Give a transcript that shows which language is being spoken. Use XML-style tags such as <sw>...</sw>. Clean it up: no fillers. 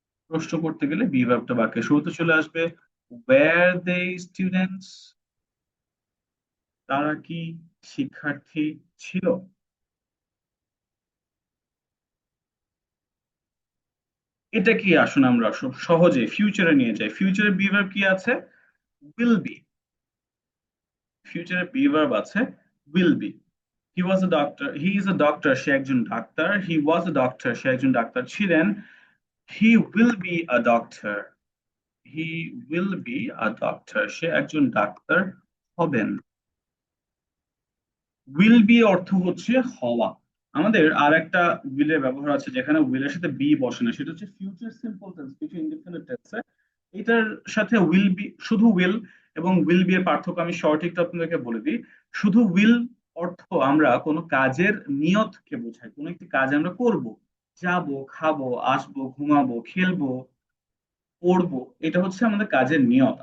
<bn>প্রশ্ন করতে গেলে বি ভার্বটা বাক্যে শুরুতে চলে আসবে।</bn> <en>were they students,</en> <bn>তারা কি শিক্ষার্থী ছিল? এটা কি আসুন আমরা সহজে ফিউচারে নিয়ে যাই। ফিউচারে বি ভার্ব কি আছে? will be। ফিউচারে বি ভার্ব আছে will be।</bn> <en>he was a doctor, he is a doctor,</en> <bn>সে একজন doctor.</bn> <en>he was a doctor,</en> <bn>সে একজন ডাক্তার ছিলেন।</bn> <en>he will be a doctor, he will be a doctor,</en> <bn>সে একজন doctor হবেন। will be অর্থ হচ্ছে হওয়া। আমাদের আর একটা will এর ব্যবহার আছে যেখানে will এর সাথে be বসে না, সেটা হচ্ছে ফিউচার সিম্পল টেন্স, কিছু ইনডিফিনিট টেন্সে এটার সাথে will be, শুধু will এবং will be এর পার্থক্য আমি শর্ট একটু আপনাদেরকে বলে দিই। শুধু will অর্থ আমরা কোনো কাজের নিয়তকে বোঝাই, কোনো একটি কাজ আমরা করব, যাবো, খাবো, আসবো, ঘুমাবো, খেলবো, পড়বো, এটা হচ্ছে আমাদের কাজের নিয়ত।</bn>